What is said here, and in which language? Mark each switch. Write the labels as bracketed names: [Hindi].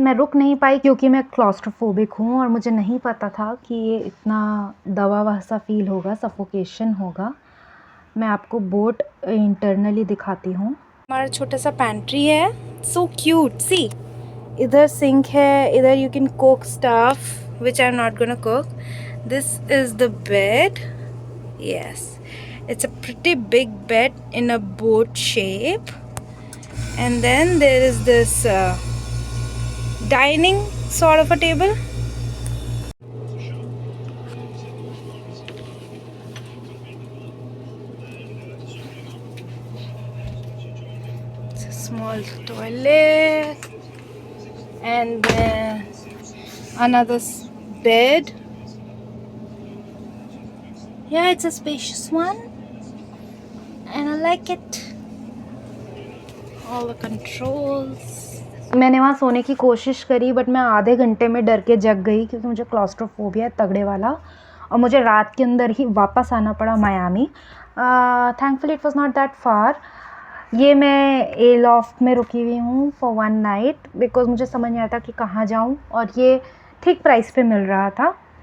[Hindi] मैं रुक नहीं पाई क्योंकि मैं क्लॉस्ट्रोफोबिक हूँ और मुझे नहीं पता था कि ये इतना दवा वैसा फील होगा, सफोकेशन होगा। मैं आपको बोट इंटरनली दिखाती हूँ। हमारा छोटा सा पैंट्री है, सो क्यूट। [English] see, [Hindi] इधर सिंक है, इधर [English] You can cook stuff which I am not gonna cook. This is the bed. Yes, it's a pretty big bed in a boat shape, and then there is this dining sort of a table. It's a small toilet, and then another bed. Yeah, it's a spacious one and I like it. All the controls. [Hindi] मैंने वहाँ सोने की कोशिश करी but मैं आधे घंटे में डर के जग गई क्योंकि मुझे क्लॉस्ट्रोफोबिया है तगड़े वाला, और मुझे रात के अंदर ही वापस आना पड़ा Miami. [English] Thankfully it was not that far. [Hindi] ये मैं ए लॉफ्ट में रुकी हुई हूँ फॉर 1 नाइट बिकॉज मुझे समझ नहीं आता कि कहाँ जाऊँ, और ये ठीक प्राइस पे मिल रहा था।